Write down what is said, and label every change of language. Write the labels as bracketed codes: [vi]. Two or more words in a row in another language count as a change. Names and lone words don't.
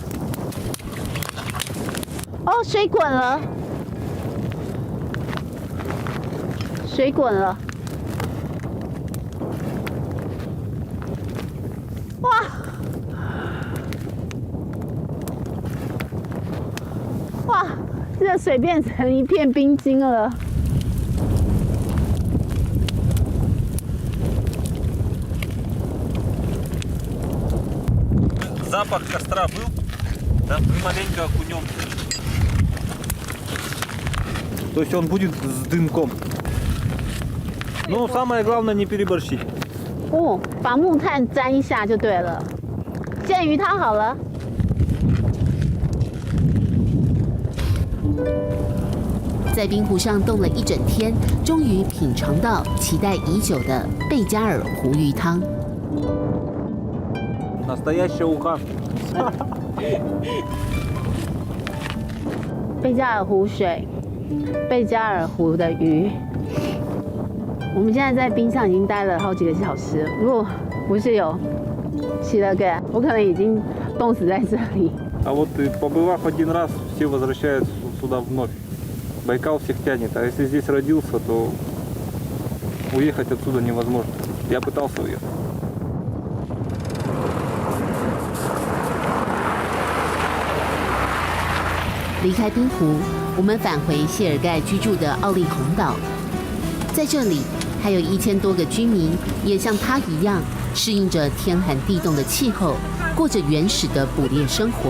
[zh] 哦，水滚了，水滚了，哇！哇！这水变成一片冰晶了。 [ru] Запах костра был, да, мы маленько окунем. То есть он будет с дымком. Но самое главное не переборщить. [zh] 哦，把木炭沾一下就对了。现在鱼汤好了。在冰湖上冻了一整天，终于品尝到期待已久的贝加尔湖鱼汤。 [ru] Настоящая уха. [zh] 贝加尔湖水，贝加尔湖的鱼。我们现在在冰上已经待了好几个小时，如果不是有洗了个，我可能已经冻死在这里。 [ru] А вот побывав один раз, все возвращаются сюда вновь. Байкал всех тянет, а если здесь родился, то уехать отсюда невозможно. Я пытался уехать. [zh] 离开冰湖，我们返回谢尔盖居住的奥利洪岛。在这里，还有1000多个居民也像他一样，适应着天寒地冻的气候，过着原始的捕猎生活。